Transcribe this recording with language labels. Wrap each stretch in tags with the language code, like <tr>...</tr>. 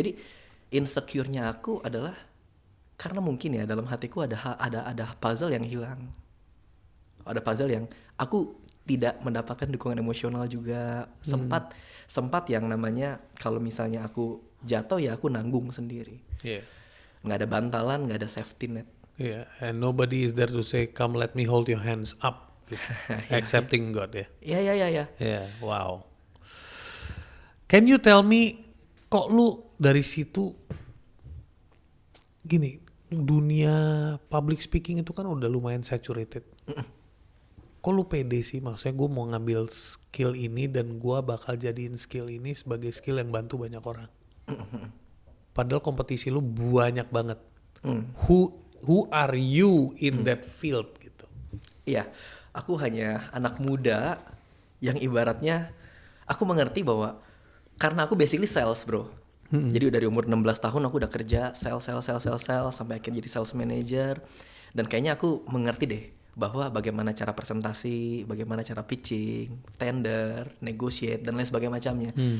<id>Jadi insecure-nya aku adalah karena mungkin ya dalam hatiku ada puzzle yang hilang. Ada puzzle yang aku tidak mendapatkan dukungan emosional juga. Sempat yang namanya kalau misalnya aku jatuh ya aku nanggung sendiri. Nggak ada bantalan, nggak ada safety net.</id> <en>And nobody is there to say, come let me hold your hands up. Accepting God ya.</en> <id>Iya. Wow.</id> <en>Can you tell me,</en> <id>kok lu dari situ gini, dunia public speaking itu kan udah lumayan saturated. Kok lu pede sih? Maksudnya gue mau ngambil skill ini dan gue bakal jadiin skill ini sebagai skill yang bantu banyak orang. Padahal kompetisi lu banyak banget.</id> <en>Who are you in that field gitu?</en> <id>Iya, aku hanya anak muda yang ibaratnya aku mengerti bahwa karena aku basically sales, bro. Jadi dari umur 16 tahun aku udah kerja sales sampai akhirnya jadi sales manager. Dan kayaknya aku mengerti deh bahwa bagaimana cara presentasi, bagaimana cara pitching, tender, negotiate dan lain sebagainya macamnya.</id>